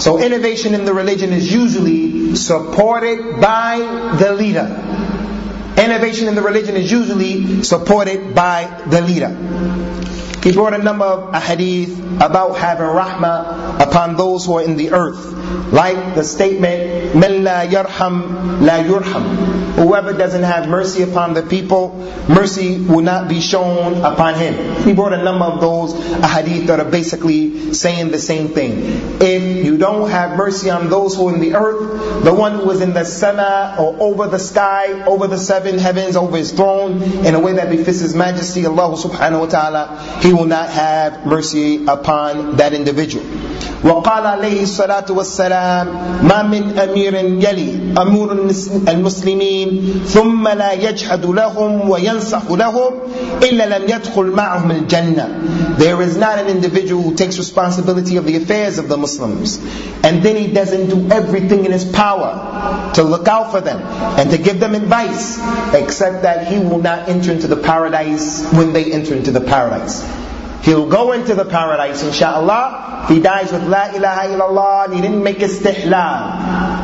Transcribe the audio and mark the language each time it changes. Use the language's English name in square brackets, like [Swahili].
[English] So innovation in the religion is usually supported by the leader. Innovation in the religion is usually supported by the leader. He brought a number of ahadith about having rahmah upon those who are in the earth. [Arabic] Like the statement, مَنْ لَا يَرْحَمْ لَا يُرْحَمْ. [English] Whoever doesn't have mercy upon the people, mercy will not be shown upon him. He brought a number of those ahadith that are basically saying the same thing. If you don't have mercy on those who are in the earth, the one who is in the sama or over the sky, over the seven heavens, over his throne, in a way that befits his majesty, Allah subhanahu wa ta'ala, he will not have mercy upon that individual. [Arabic] وقال عليه الصلاة والسلام ما من أمير يلي أمور المسلمين ثم لا يجحد لهم وينصح لهم إلا لم يدخل معهم الجنة. [English] There is not an individual who takes responsibility of the affairs of the Muslims and then he doesn't do everything in his power to look out for them and to give them advice, except that he will not enter into the paradise when they enter into the paradise. He'll go into the paradise, inshallah. He dies with La ilaha illallah, and he didn't make istihlal.